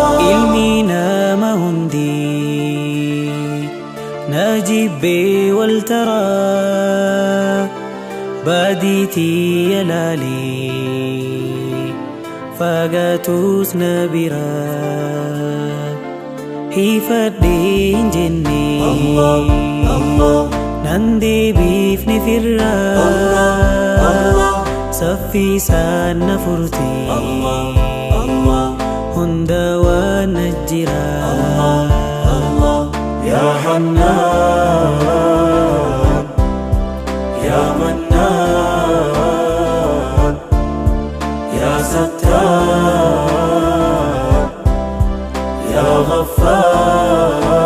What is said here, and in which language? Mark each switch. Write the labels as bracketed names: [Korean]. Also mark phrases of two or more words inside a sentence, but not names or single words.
[Oromo] Ilmi nama hundi na jibbee wal taraa, baadiitii yalaalee, fagaatus na biraa. Hifadhee hin jennee, Allah, Allah. nan deebiifne firraa. Allah, Allah. Saffisaan na furtee, Allah, Allah. hunda waan na jiraa. Allah, Allah. [Arabic] يا حنان، يا منان، يا ستار، يا غفار.